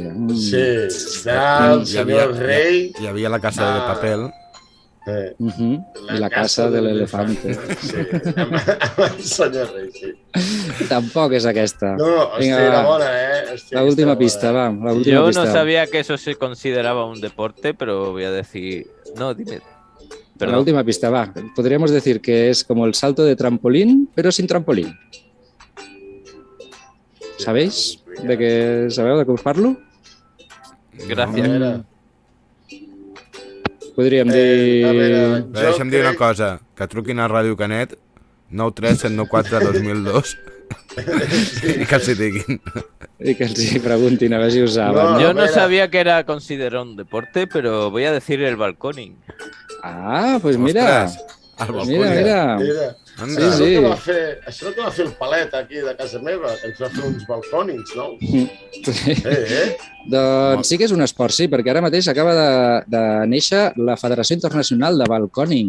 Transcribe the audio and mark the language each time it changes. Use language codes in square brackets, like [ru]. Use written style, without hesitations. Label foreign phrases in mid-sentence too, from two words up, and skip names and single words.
[ca] Sí, del senyor rei. Hi havia la casa de papel. I la casa de l'elefante. Sí, amb el senyor rei, sí. Tampoc és aquesta. No, hòstia, era bona, [es] La última pista, va. Yo no sabía que eso se consideraba un deporte, pero voy a decir... No, dime. Perdón. La última pista, va. Podríamos decir que es como el salto de trampolín, pero sin trampolín. ¿Sabéis? [ca] Sabeu de què us parlo? Gràcies. Podríem dir... Deixa'm dir una cosa, que truquin a Ràdio Canet 93794 2002 i que els hi diguin. I que els hi preguntin a veure si ho saben. [es] Yo no sabía que era considerado un deporte, pero voy a decir el balconing. Ah, pues mira. El Mira. Sí. [ca] Això que va fer el Palet aquí de casa meva, que ens va fer uns balcònings, no? Doncs sí que és un esport, sí, perquè ara mateix acaba de néixer la Federació Internacional de Balcòning.